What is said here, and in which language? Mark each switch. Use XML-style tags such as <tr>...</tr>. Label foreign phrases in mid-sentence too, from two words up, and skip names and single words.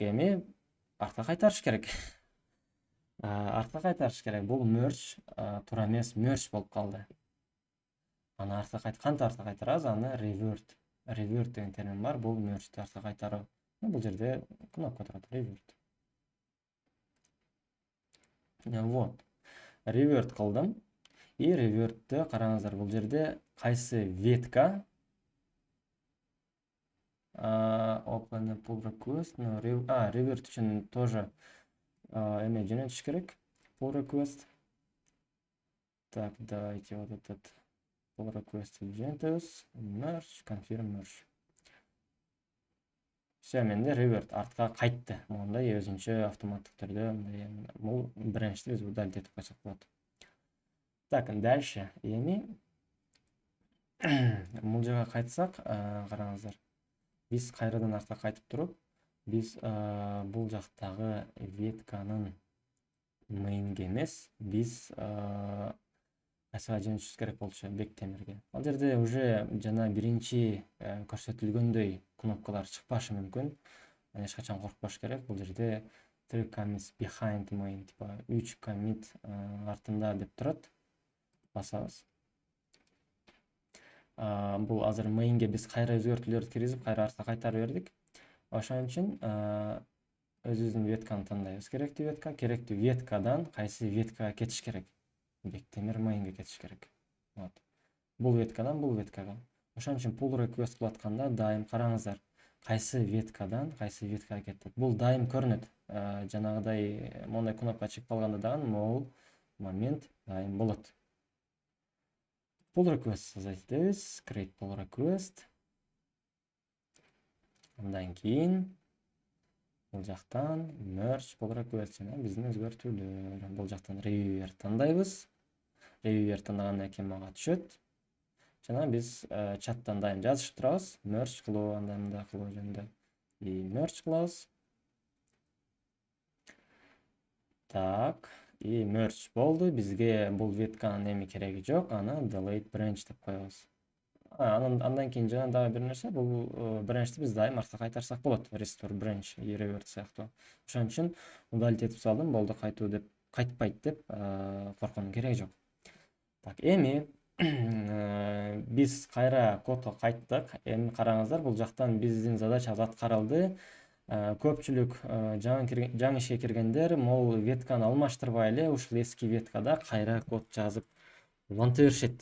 <ky>Эми артка кайтарыш керек. Артка кайтарыш керек. Бул merge туура эмес, merge болуп калды. Аны артка кантип артка кайтарабыз? Аны revert деген термин бар. Бул merge'ти артка кайтаруу. Бул жерде кнопка турат, revert. Вот. Revert кылдым. И revert'те караңыздар, бул жерде кайсы ветка</ky> <en>open pull request,</en> <ky>revert үчүн тоже эме жөнөтүш керек.</ky> <en>Pull request.</en> <ru>Так, давайте вот этот pull request жөнөтөбүз.</ru> <en>Merge, confirm merge.</en> <ky>Все, менде revert артка кайтты. Мондай өзүнчө автоматтык түрдө бул branch'ти биз удалить этип койсок болот.</ky> <ru>Так, дальше.</ru> <ky>Эми бул жерге кайтсак, караңыздар. Биз кайрадан артка кайтып туруп, биз бул жактагы ветканын main'ге эмес, биз кайсыга жөнөтүшүбүз керек болчу, Бектемирге. Ал жерде уже жана биринчи көрсөтүлгөндөй кнопкалар чыкпашы мүмкүн. Эч качан коркпош керек. Бул жерде</ky> <en>3 commits behind main,</en> <ky>типа 3 commit артында деп турат. Басабыз. Бул азыр main'ге биз кайра өзгөртүүлөрдү киргизип, кайра артка кайтарып бердик. Ошон үчүн өзүбүздүн ветканы тандайбыз. Керектүү веткадан кайсы веткага кетиш керек? Бектемир main'ге кетиш керек. Вот. Бул веткадан бул веткага. Ошон үчүн pull request кылып атканда дайым караңыздар, кайсы веткадан кайсы веткага кетет. Бул дайым көрүнөт. Жанагыдай мондай кнопка чыгып калганда дагы могул момент дайым болот.</ky> <en>Pull request</en> <ky>создайтебиз.</ky> <en>Create pull request.</en> <ky>Андан кийин бул жактан</ky> <en>merge pull request</en> <ky>жана биздин өзгөртүүлөр. Бул жактан reviewer тандайбыз. Reviewer тандагандан кийин мага түшөт. Жана биз чаттан дайым жазышып турабыз. Merge кылуу, андай мындай кылуу жөнүндө. Merge кылабыз. Так, merge болду. Бизге бул ветканын эми кереги жок. Аны</ky> <en>delete branch</en> <ky>деп коебуз. Андан кийин жана дагы бир нерсе, бул branch'ти биз дайым артка кайтарсак болот.</ky> <en>Restore branch, revert сыяктуу.</en> <ky>Ошон үчүн удалить этип салдым, болду кайтуу деп, кайтпайт деп корконун кереги жок. Так, эми биз кайра кодго кайттык. Эми караңыздар, бул жактан биздин задачабыз аткарылды. Көпчүлүк жаңы ишке киргендер могул ветканы алмаштырбай эле ушул эски веткада кайра код жазып уланта беришет.</ky>